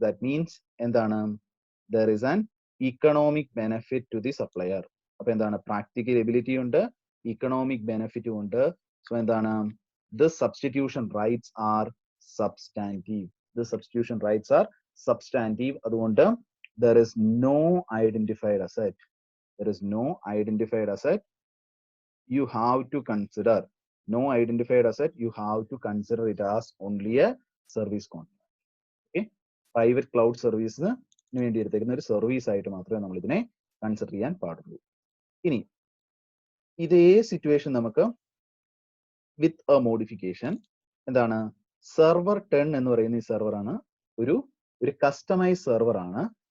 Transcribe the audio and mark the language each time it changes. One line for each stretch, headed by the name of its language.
English: That means എന്താണ്, there is an economic benefit to the supplier.
Malayalam: അപ്പൊ എന്താണ്, practical ability ഉണ്ട്, ഇക്കണോമിക് ബെനിഫിറ്റും ഉണ്ട്.
English: So എന്താണ്, this substitution rights are substantive. This substitution rights are substantive. അതുകൊണ്ട് there is no identified asset. There is no identified asset. You have to consider no identified asset. You have to consider it as only a service contract.
Malayalam: Okay, private cloud service വേണ്ടി എടുത്തേക്കുന്ന ഒരു service ആയിട്ട് മാത്രമേ നമ്മൾ ഇതിനെ consider ചെയ്യാൻ പാടുള്ളൂ. ഇനി ഇതേ സിറ്റുവേഷൻ നമുക്ക്
English: With a modification.
Malayalam: എന്താണ്, സെർവർ 10 എന്ന് പറയുന്ന ഈ സെർവർ ആണ് ഒരു കസ്റ്റമൈസ് സെർവർ ആണ്.